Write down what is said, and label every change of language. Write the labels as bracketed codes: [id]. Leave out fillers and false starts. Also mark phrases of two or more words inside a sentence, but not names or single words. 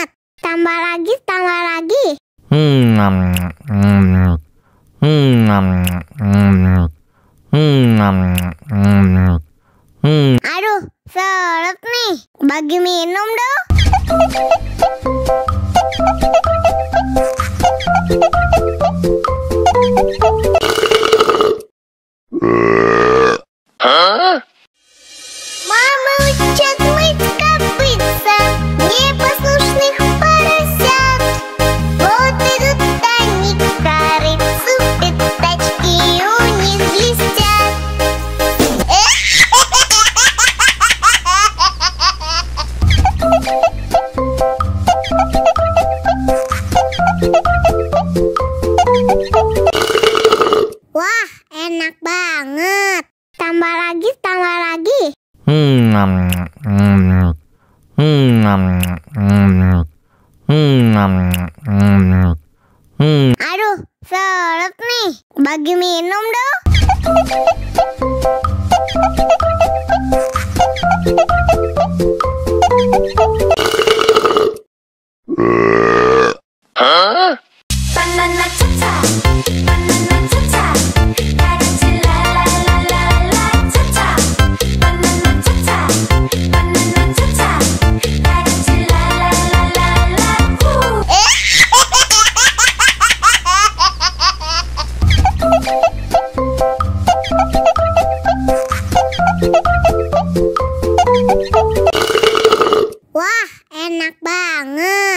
[id] Tambah lagi, tambah lagi. Aduh, seret nih. Bagi minum dong. [ru] Мама учат мыть копытца непослушных поросят. Вот идут они к корыцу, пятачки у них блестят. [id] Wah, enak banget. Tambah lagi, tambah lagi. Aduh, seret nih. Bagi minum dong. [en] Banana cha-cha, banana cha-cha, dadah la la la la la cha-cha. Banana cha-cha, banana cha-cha, dadah la la la la la. [id] Wah, enak banget.